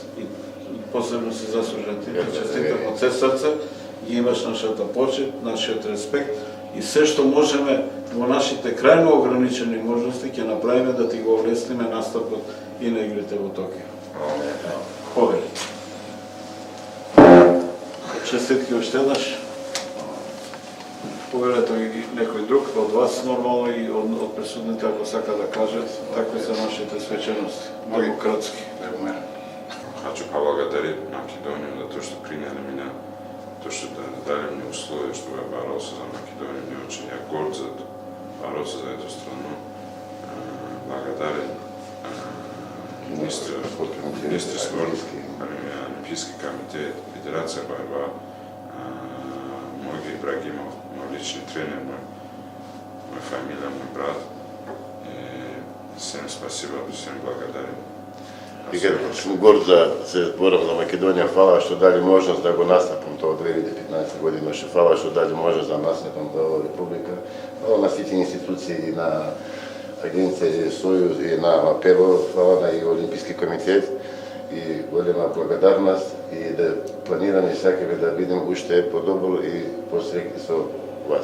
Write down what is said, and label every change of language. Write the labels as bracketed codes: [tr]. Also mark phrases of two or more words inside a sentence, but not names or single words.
[mk] И посебно се заслужен ти. Честитам од се срце, ги имаш нашата почит, нашиот респект и се што можеме во нашите крајно ограничени можности ќе направиме да ти го олесниме настапот и на игрите во Токио. Повели. Честитки уште еднаш. Повелете и некој друг од вас нормално и од присутните ако сака да кажат такви се нашите свечености. Демократски. [ru] Хочу поблагодарить Македонию за то, что приняли меня, то, что дали мне условия, чтобы я боролся за Македонию. Мне очень я горд за это, бороться за эту страну. Благодарен министр спорта, Олимпийский комитет, Федерация борьба, мой Ибрагимов, мой личный тренер, моя фамилия, мой брат. И всем спасибо, всем благодарен. [mk] И като сум горд за се борам за Македонија, фала што дали можност да го настапам тоа 2015 година, што фала што дали можност да настапам за оваа република. Фала на сите институции, на Агенција Сојуз и на МАПЕВО, фала на и Олимписки комитет и голема благодарност и да планираме сакаме да бидем уште подобро и посреќни со вас.